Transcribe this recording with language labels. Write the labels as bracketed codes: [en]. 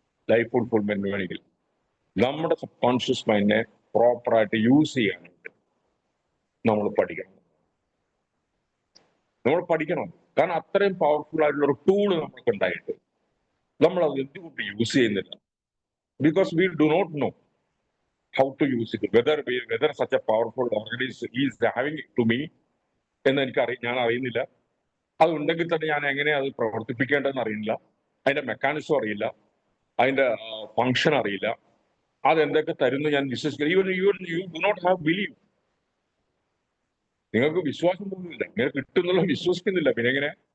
[ml] Life ഫുൾഫിൽമെന്റിന് വേണമെങ്കിൽ നമ്മുടെ sub conscious മൈൻഡിനെ പ്രോപ്പറായിട്ട് യൂസ് ചെയ്യാനായിട്ട് നമ്മൾ പഠിക്കണം. കാരണം അത്രയും പവർഫുൾ ആയിട്ടുള്ള ഒരു ടൂള് നമുക്ക് ഉണ്ടായിട്ട് നമ്മൾ അത് എന്തുകൊണ്ട് യൂസ് ചെയ്യുന്നില്ല? [en] Because we do not know. how to use it, whether such a powerful organism is having it to me [ml] എന്ന് ഞാൻ അറിയുന്നില്ല. അത് ഉണ്ടെങ്കിൽ തന്നെ ഞാൻ എങ്ങനെ അത് പ്രവർത്തിപ്പിക്കേണ്ടതെന്ന് അറിയില്ല, അതിന്റെ മെക്കാനിസം അറിയില്ല, അതിന്റെ ഫങ്ഷൻ അറിയില്ല, അതെന്തൊക്കെ തരുന്നു ഞാൻ വിശ്വസിക്കില്ല. [en] You do not have believe. [ml] നിങ്ങൾക്ക് വിശ്വാസം തോന്നുന്നില്ല, നിങ്ങൾ കിട്ടുന്നുള്ള വിശ്വസിക്കുന്നില്ല, പിന്നെ എങ്ങനെ?